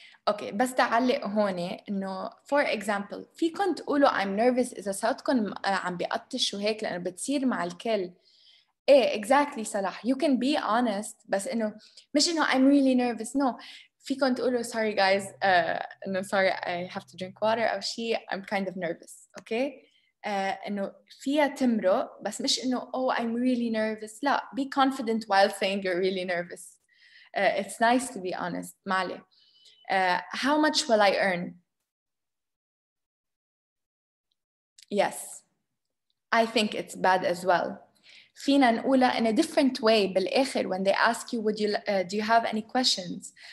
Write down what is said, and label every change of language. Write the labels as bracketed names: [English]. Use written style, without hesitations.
[Arabic] Okay, بس تعلق هون إنه for example فيكن تقولوا [English] I'm nervous [Arabic] إذا صوتكم عم بيقطش وهيك لأنه بتصير مع الكل. إيه exactly صلاح. [English] You can be honest [Arabic] بس إنه مش إنه [English] I'm really nervous. No. [Arabic] فيكن تقولوا [English] sorry guys إنه sorry I have to drink water [Arabic] أو شيء [English] I'm kind of nervous. Okay. [Arabic] إنه فيها تمرق بس مش إنه [English] oh I'm really nervous. لا, be confident while saying you're really nervous. It's nice to be honest. معلي. How much will I earn? Yes. I think it's bad as well. [Arabic] فينا نقولها [English] in a different way بالآخر when they ask you would you do you have any questions?